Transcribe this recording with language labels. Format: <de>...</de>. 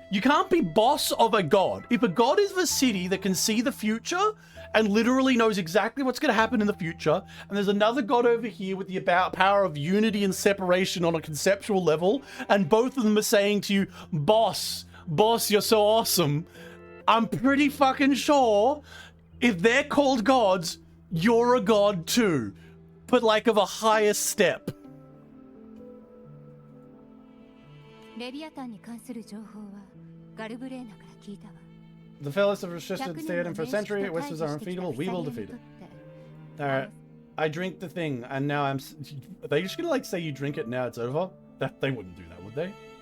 <en>You can't be boss of a god. If a god is the city that can see the future and literally knows exactly what's going to happen in the future, and there's another god over here with the power of unity and separation on a conceptual level, and both of them are saying to you, boss, you're so awesome, I'm pretty fucking sure if they're called gods, you're a god too. But like of a higher step.</en> <ja>レビアタンに関する情報はガルブレーナから聞いたわ。</ja> <en>The fellows have resisted Theoden for a century. Whispers are unfeasible. We will defeat it. Alright. I drink the thing, and now I'm... Are they just gonna, like, say you drink it, now it's over? They wouldn't do that, would they?</en>